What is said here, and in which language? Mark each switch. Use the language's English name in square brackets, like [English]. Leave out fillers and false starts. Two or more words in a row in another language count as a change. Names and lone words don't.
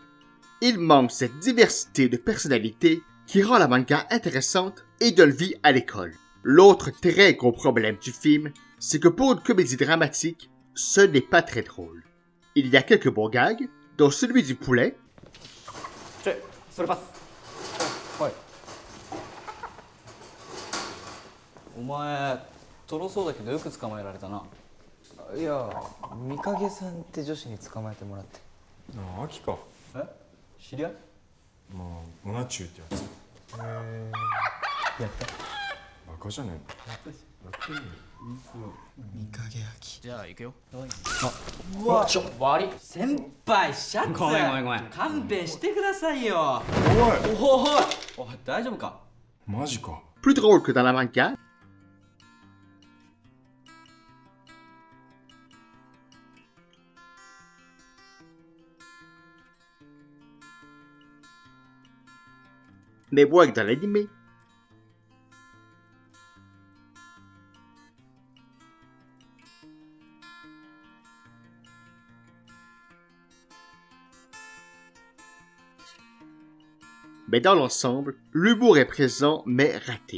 [French] Il manque cette diversité de personnalités qui rend la manga intéressante et donne vie à l'école. L'autre très gros problème du film, c'est que pour une comédie dramatique, ce n'est pas très drôle. Il y a quelques bons gags, dont celui du poulet, [Japanese] いや三影さんって女子に捕まえてもらって。ああ、秋か。え、知り合い？まあ、モナチューってやつ。やった。バカじゃねえの。やったし。やってるよ。三影秋。じゃあ行くよ。うわ、悪い。先輩シャツごめんごめんごめん。勘弁してくださいよ。おい、おい大丈夫か？マジか。 [French] plus drôle que dans la manga, mais moins que dans l'anime. Mais dans l'ensemble, l'humour est présent mais raté.